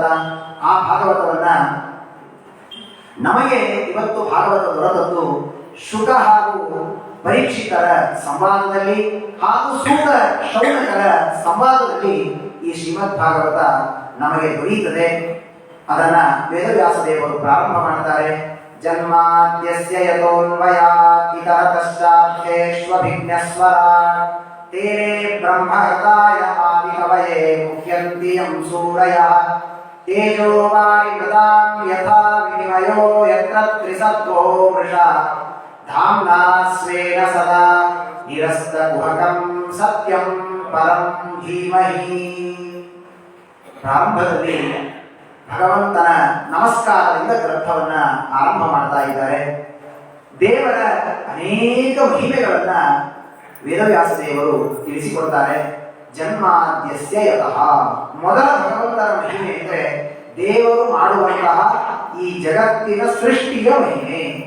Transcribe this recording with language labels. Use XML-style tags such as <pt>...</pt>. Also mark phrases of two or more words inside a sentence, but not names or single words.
<kn>ಆ ಭಾಗವತವನ್ನ ನಮಗೆ ಇವತ್ತು ಭಾಗವತ ದೊರೆತದ್ದು ಶುಕ ಹಾಗೂ ಪರೀಕ್ಷಿತರ ಸಂವಾದದಲ್ಲಿ ಹಾಗೂ ಸೂತ ಶೌನಕರ ಸಂವಾದದಲ್ಲಿ ಈ ಶ್ರೀಮದ್ ಭಾಗವತ ನಮಗೆ ದೊರೆಯುತ್ತದೆ. ಅದನ್ನ ವೇದವ್ಯಾಸ ದೇವರು ಪ್ರಾರಂಭ ಮಾಡ್ತಾರೆ.</kn> <sa>ಜನ್ಮಾದ್ಯಸ್ಯ ಯತೋನ್ವಯಾತ್ ಇತರತಶ್ಚಾರ್ಥೇಷ್ವಭಿಜ್ಞಸ್ವರಾಟ್ ತೇನೇ ಬ್ರಹ್ಮಹೃದಾಯ ಆದಿಕವಯೇ ಮುಖ್ಯಂತಿ ಯಂ ಸೂರಯಃ ತೇಜೋ ವಾರಿ ಮೃದಾಂ ಯಥಾ ವಿನಿಮಯೋ ಯತ್ರ ತ್ರಿಸತ್ವೋ ಮೃಷಾ ಧಾಮ್ನಾ ಸ್ವೇನ ಸದಾ ನಿರಸ್ತ ಕುಹಕಂ ಸತ್ಯಂ ಪರಂ ಧೀಮಹಿ.</sa> <kn>ಪ್ರಾರಂಭದಲ್ಲಿ ಭಗವಂತನ ನಮಸ್ಕಾರದಿಂದ ಗ್ರಂಥವನ್ನ ಆರಂಭ ಮಾಡ್ತಾ ಇದ್ದಾರೆ. ದೇವರ ಅನೇಕ ಮಹಿಮೆಗಳನ್ನ ವೇದವ್ಯಾಸ ದೇವರು ತಿಳಿಸಿಕೊಡ್ತಾರೆ.</kn> <sa>ಜನ್ಮಾದ್ಯಸ್ಯ ಯತಃ,</sa> <kn>ಮೊದಲ ಭಗವಂತನ ಮಹಿಮೆ ಅಂದರೆ ದೇವರು ಮಾಡುವಂತಹ ಈ ಜಗತ್ತಿನ ಸೃಷ್ಟಿಯ ಮಹಿಮೆ.</kn>